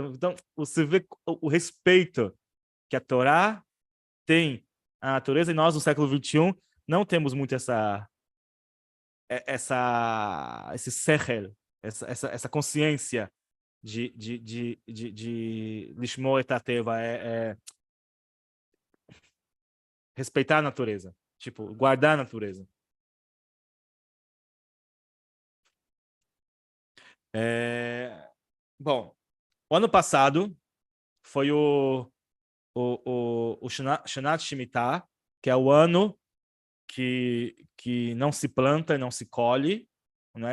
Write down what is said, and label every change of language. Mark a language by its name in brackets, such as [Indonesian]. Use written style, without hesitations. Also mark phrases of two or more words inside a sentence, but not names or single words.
[Portuguese] Então, você vê o respeito que a Torá tem à natureza, e nós, no século XXI, não temos muito esse sechel, essa consciência de [Hebrew] לשמור את הטבע, [Portuguese] respeitar a natureza, tipo, guardar a natureza. Bom, o ano passado foi o Shanat Shemitah, que é o ano que não se planta e não se colhe, né?